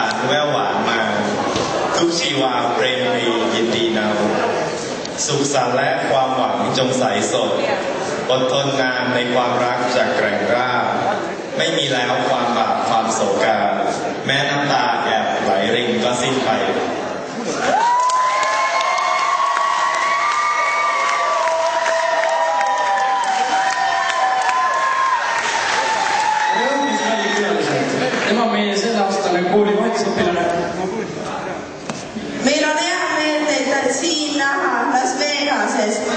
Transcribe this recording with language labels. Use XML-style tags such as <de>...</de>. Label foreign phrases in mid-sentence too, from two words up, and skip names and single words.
<th>แววหวานมาทุกชีวาเพลงมียินดีนำสุขสันต์และความหวังจงใสสดอดทนนานในความรักจากแกร่งกล้าไม่มีแล้วความบาปความโศกาแม้น้ำตาแอบไหลรินก็สิ้นไป</th> <et>Tema on meie selleaastane kooli vahetusõpilane. Meil on hea meel teid siin näha Las Vegases.</et>